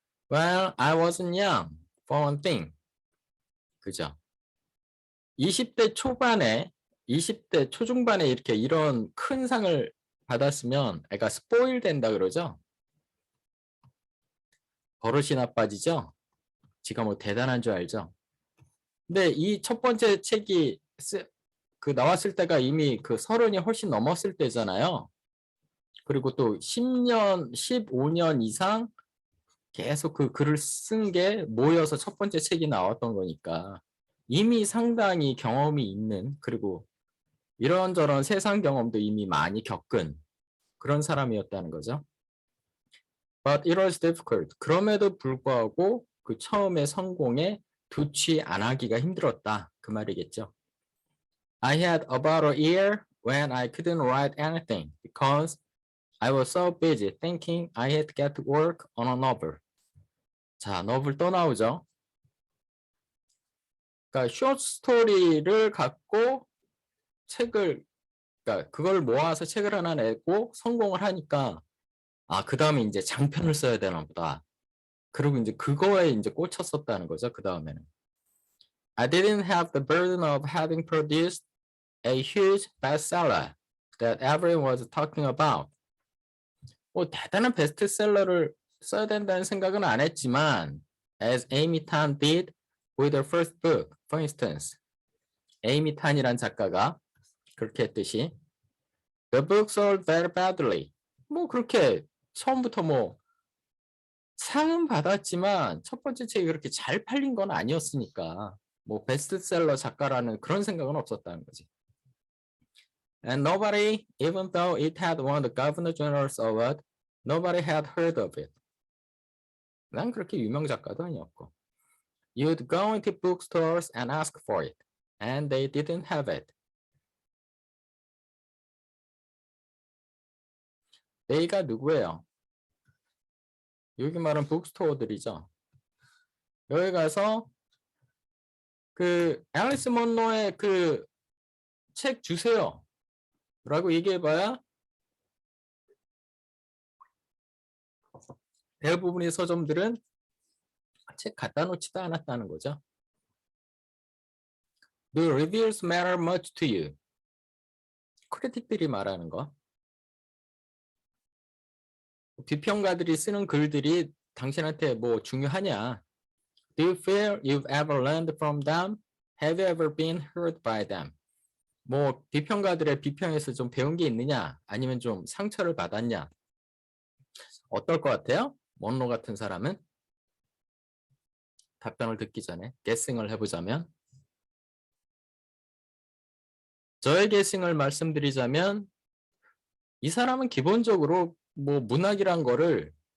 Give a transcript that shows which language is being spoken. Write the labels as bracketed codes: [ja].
[en] Well, I wasn't young, for one thing. [ko] 그죠? 20대 초반에, 20대 초중반에 이렇게 이런 큰 상을 받았으면 애가 스포일 된다 그러죠? 버릇이 나빠지죠? 지가 뭐 대단한 줄 알죠? 근데 이 첫 번째 책이 나왔을 때가 이미 30이 훨씬 넘었을 때잖아요. 그리고 또 10년, 15년 이상 계속 그 글을 쓴 게 모여서 첫 번째 책이 나왔던 거니까 이미 상당히 경험이 있는, 그리고 이런저런 세상 경험도 이미 많이 겪은 그런 사람이었다는 거죠. [en] But it was difficult. [ko] 그럼에도 불구하고 그 처음에 성공에 두치 안 하기가 힘들었다. 그 말이겠죠. [en] I had about a year when I couldn't write anything because I was so busy thinking I had to get to work on a novel. [ko] 자, novel 또 나오죠. 그러니까 short story를 갖고 그러니까 그걸 모아서 책을 하나 내고 성공을 하니까 그 다음에 이제 장편을 써야 되나 보다. 그리고 이제 그거에 이제 꽂혔었다는 거죠. 그 다음에는. [en] I didn't have the burden of having produced a huge bestseller that everyone was talking about. [ko] 뭐 대단한 베스트셀러를 써야 된다는 생각은 안 했지만 [en] as Amy Tan did with her first book, for instance. [ko] 에이미 탄이란 작가가 그렇게 했듯이 [en] The book sold very badly. [ko] 뭐 그렇게 처음부터 뭐 상은 받았지만 첫 번째 책이 그렇게 잘 팔린 건 아니었으니까 뭐 베스트셀러 작가라는 그런 생각은 없었다는 거지. [en] And nobody, even though it had won the Governor General's Award, nobody had heard of it. [ko] 난 그렇게 유명 작가도 아니었고. [en] You'd go into bookstores and ask for it, and they didn't have it. [ko] They가 누구예요? 여기 말은 북스토어들이죠. 여기 가서 앨리스 먼로의 책 주세요 라고 얘기해봐야 대부분의 서점들은 책 갖다 놓지도 않았다는 거죠. [en] The reviews matter much to you. [ko] 크리틱들이 말하는 거. 비평가들이 쓰는 글들이 당신한테 뭐 중요하냐? [en] Do you feel you've ever learned from them? Have you ever been hurt by them? [ko] 뭐 비평가들의 비평에서 좀 배운 게 있느냐? 아니면 좀 상처를 받았냐? 어떨 것 같아요? 먼로 같은 사람은? 답변을 듣기 전에 게싱을 해보자면 저의 게싱을 말씀드리자면 이 사람은 기본적으로 뭐 문학이란 거를